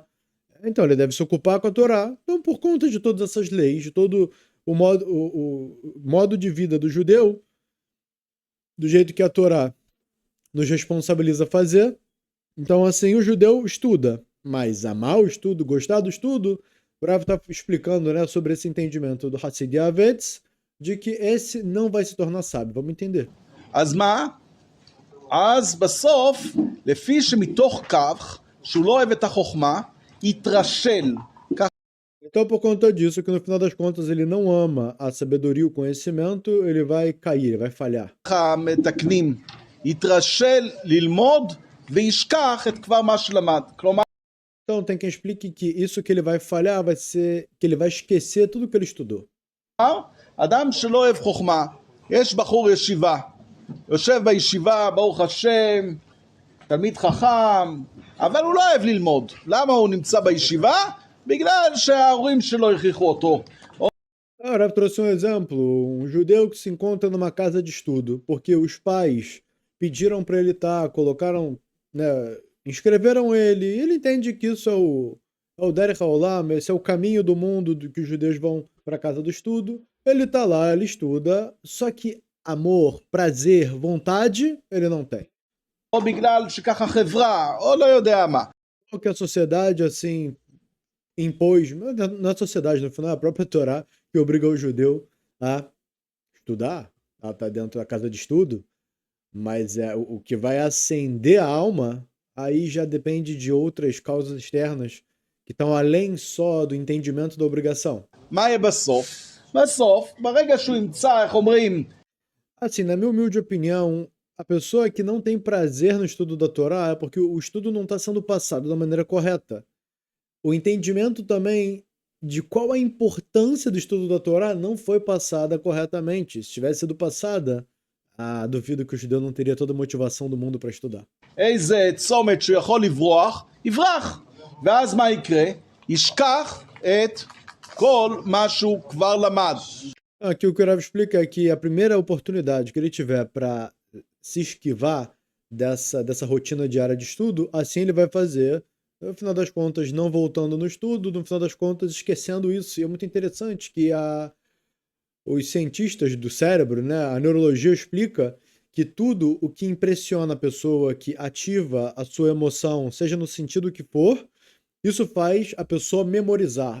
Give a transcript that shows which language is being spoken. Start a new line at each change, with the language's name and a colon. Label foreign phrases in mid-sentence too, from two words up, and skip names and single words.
Portuguese: Então ele deve se ocupar com a Torá. Então, por conta de todas essas leis, de todo o modo de vida do judeu, do jeito que a Torá nos responsabiliza a fazer, então assim o judeu estuda, mas amar o estudo, gostar do estudo, o Rav está explicando, né, sobre esse entendimento do Hassid Yavetz, de que esse não vai se tornar sábio. Vamos entender.
Hebrew: אז מה? אז בסוף, לפי שמתוך כך, שהוא לא אוהב את החוכמה, יתרשל.
Portuguese: Então, por conta disso, que no final das contas ele não ama a sabedoria e o conhecimento, ele vai cair, ele vai falhar.
Hebrew: ככה מתקנים, יתרשל ללמוד וישכח את כבר מה שלמד. כלומר,
Portuguese: Então, tem quem explique que isso que ele vai falhar vai ser que ele vai esquecer tudo que ele estudou.
Hebrew: אדם שלא אוהב חוכמה, יש בחור ישיבה, יושב בישיבה, ברוך השם, תלמיד חכם, אבל הוא לא אוהב ללמוד. למה הוא נמצא בישיבה? בגלל שההורים שלו הכריחו אותו.
Portuguese: O Rav trouxe um exemplo, um judeu que se encontra numa casa de estudo, porque os pais pediram para ele estar, colocaram, né, inscreveram ele, e ele entende que isso é o
Hebrew: דרך העולם,
Portuguese: esse é o caminho do mundo do que os judeus vão para a casa do estudo. Ele está lá, ele estuda, só que amor, prazer, vontade, ele não tem.
Hebrew: או בגלל שככה חברה, או לא יודע מה.
Portuguese: O que a sociedade, assim, impôs, na sociedade, no final, a própria Torá, que obriga o judeu a estudar, a estar dentro da casa de estudo, mas o que vai acender a alma, aí já depende de outras causas externas que estão além só do entendimento da obrigação.
Hebrew: מה יהיה בסוף? בסוף, ברגע שהוא ימצא, איך אומרים,
Portuguese: Assim, na minha humilde opinião, a pessoa que não tem prazer no estudo da Torá é porque o estudo não está sendo passado da maneira correta. O entendimento também de qual a importância do estudo da Torá não foi passada corretamente. Se tivesse sido passada, duvido que o judeu não teria toda a motivação do mundo para estudar.
Hebrew: איזה צומת שהוא יכול לברוח, יברח. ואז מה יקרה? ישכח את כל מה שהוא כבר למד.
Portuguese: Aqui o que o Rav explica é que a primeira oportunidade que ele tiver para se esquivar dessa rotina diária de estudo, assim ele vai fazer, no final das contas, não voltando no estudo, no final das contas, esquecendo isso. E é muito interessante que os cientistas do cérebro, né, a neurologia explica que tudo o que impressiona a pessoa, que ativa a sua emoção, seja no sentido que for, isso faz a pessoa memorizar.